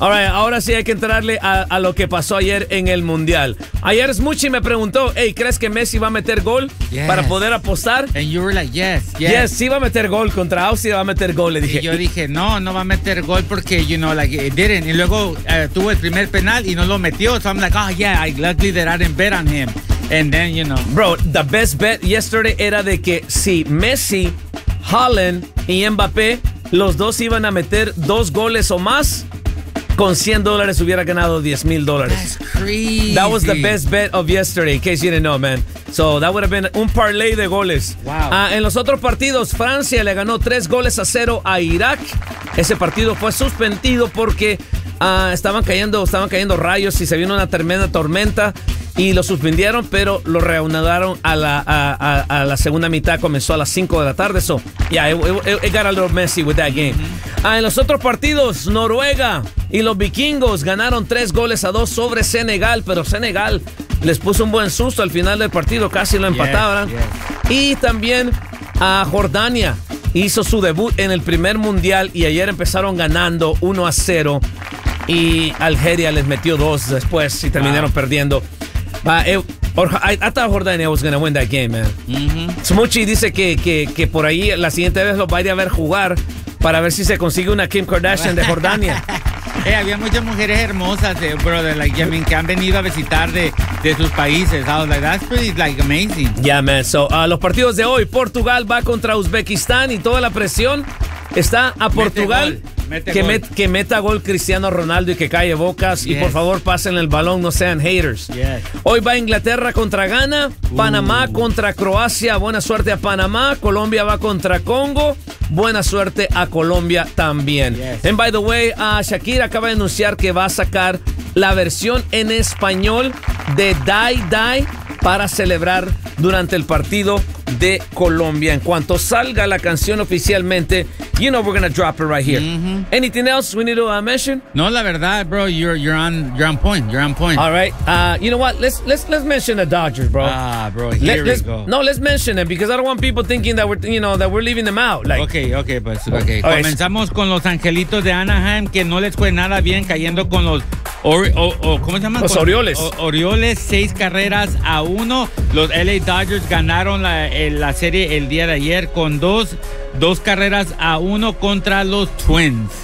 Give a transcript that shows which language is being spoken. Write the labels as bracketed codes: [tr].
[en] All right, [es] ahora sí hay que entrarle a lo que pasó ayer en el Mundial. Ayer Smuchi me preguntó, hey, ¿crees que Messi va a meter gol para poder apostar? [en] And you were like, yes. [es] Yes, sí va a meter gol contra Austria, va a meter gol, le dije. Y yo dije, no, no va a meter gol porque, [en] you know, like, it didn't. [es] Y luego tuvo el primer penal y no lo metió. [en] So I'm like, oh, yeah, I luckily that I didn't bet on him. And then, you know. Bro, the best bet yesterday [es] era de que si Messi, Haaland y Mbappé, los dos iban a meter dos goles o más, con $100 hubiera ganado $10,000. [en] That's crazy. That was the best bet of yesterday, in case you didn't know, man. So that would have been [es] un parlay de goles. [en] Wow. [es] En los otros partidos, Francia le ganó 3-0 a Irak. Ese partido fue suspendido porque estaban cayendo rayos y se vino una tremenda tormenta. Y lo suspendieron, pero lo reanudaron a la segunda mitad. Comenzó a las 5 de la tarde. [en] So, yeah, it got a little messy with that game. Mm-hmm. [es] En los otros partidos, Noruega y los vikingos ganaron 3-2 sobre Senegal. Pero Senegal les puso un buen susto al final del partido. Casi lo empataron. [en] Yes. [es] Y también a Jordania hizo su debut en el primer mundial. Y ayer empezaron ganando 1-0. Y Algeria les metió 2 después y terminaron perdiendo. [en] I thought Jordania was going to win that game, man. Mm-hmm. [es] Smuchi dice que por ahí la siguiente vez lo va a ir a ver jugar para ver si se consigue una Kim Kardashian de Jordania. Hey, había muchas mujeres hermosas, [en] brother, like, I mean, [es] que han venido a visitar de sus países. [en] I was like, that's pretty, like, amazing. Yeah, man. [es] So, los partidos de hoy, Portugal va contra Uzbekistán y toda la presión está a Portugal. Que meta gol Cristiano Ronaldo y que calle bocas. [en] Yes. [es] Y por favor, pasen el balón, no sean haters. [en] Yes. [es] Hoy va Inglaterra contra Ghana. Panamá contra Croacia. Buena suerte a Panamá. Colombia va contra Congo. Buena suerte a Colombia también. [en] Yes. And by the way, [es] Shakira acaba de anunciar que va a sacar la versión en español de Die Die para celebrar durante el partido de Colombia. En cuanto salga la canción oficialmente, [en] you know we're gonna drop it right here. Mm-hmm. Anything else we need to mention? [es] No, la verdad, bro, [en] you're on point. You're on point. All right. You know what? Let's mention the Dodgers, bro. Ah, bro, here we go. No, let's mention them because I don't want people thinking that we're leaving them out. Like, okay. Right. [es] Comenzamos con los Angelitos de Anaheim que no les fue nada bien cayendo con los ¿cómo se llama? Los Orioles. Orioles 6-1. Los LA Dodgers ganaron la serie el día de ayer con 2-1 contra los Twins.